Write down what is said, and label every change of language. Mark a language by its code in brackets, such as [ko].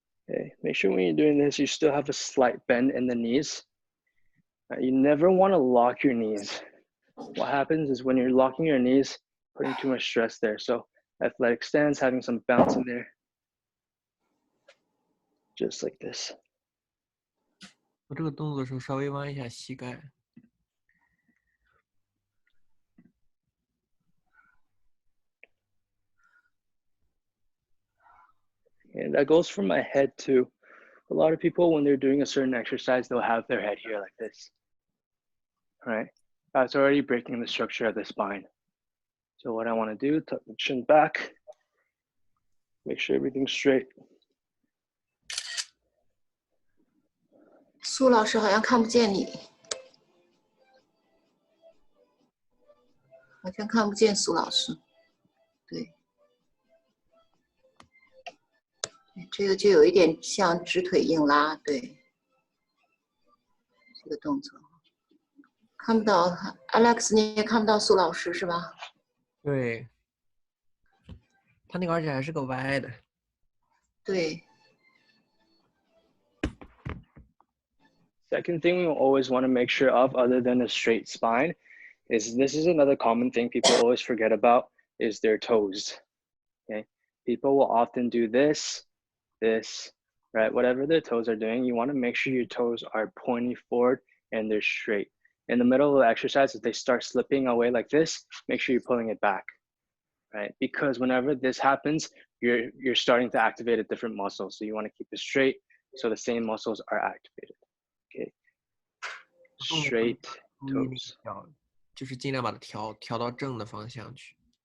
[en] Okay, make sure when you're doing this, you still have a slight bend in the knees. You never want to lock your knees. What happens is when you're locking your knees, putting too much stress there. So athletic stance, having some bounce in there. Just like this. [zh] 做这个动作的时候，稍微弯一下膝盖。 [en] And that goes from my head too. A lot of people, when they're doing a certain exercise, they'll have their head here like this, right? That's already breaking the structure of the spine. So what I want to do, tuck the chin back, make sure everything's straight. [zh] 苏老师好像看不见你，好像看不见苏老师。对，这个就有一点像直腿硬拉，对，这个动作看不到 Alex， 你也看不到苏老师是吧？对，他那个而且还是个歪的。对。 [en] Second thing we always want to make sure of, other than a straight spine, is this is another common thing people always forget about, is their toes. Okay, people will often do this, right? Whatever their toes are doing, you want to make sure your toes are pointing forward and they're straight. In the middle of the exercise, if they start slipping away like this, make sure you're pulling it back, right? Because whenever this happens, you're starting to activate a different muscle. So you want to keep it straight so the same muscles are activated. Okay, straight toes. [zh] 就是尽量把它调到正的方向去。